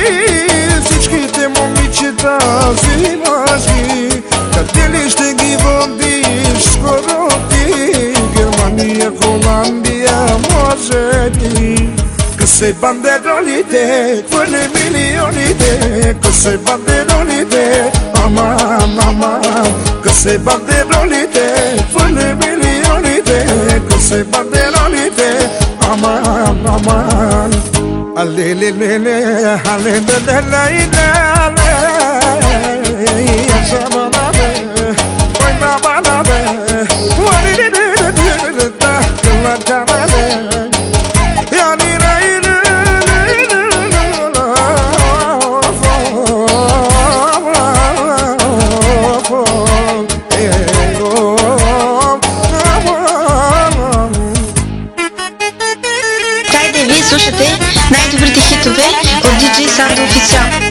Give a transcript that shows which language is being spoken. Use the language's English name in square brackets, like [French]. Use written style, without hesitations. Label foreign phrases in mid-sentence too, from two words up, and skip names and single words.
[Bulgarian] Всичките момичета взимаш ги. Къде ли ще ги водиш скоро ти? Германия, Холандия, може би. Късе бандеролите, хвърля милионите, късе бандеролите, [Turkish] aman, aman. [Bulgarian] Късе бандеролите, хвърля милионите, късе бандеролите, [Turkish] aman, aman. Алелелеле, алелелеле, yaşamanabe, oynamanabe, varilelelelele, kılacanabe. [Bulgarian] Yani Хайде, вие слушате най-добрите хитове от DJ Sando Official.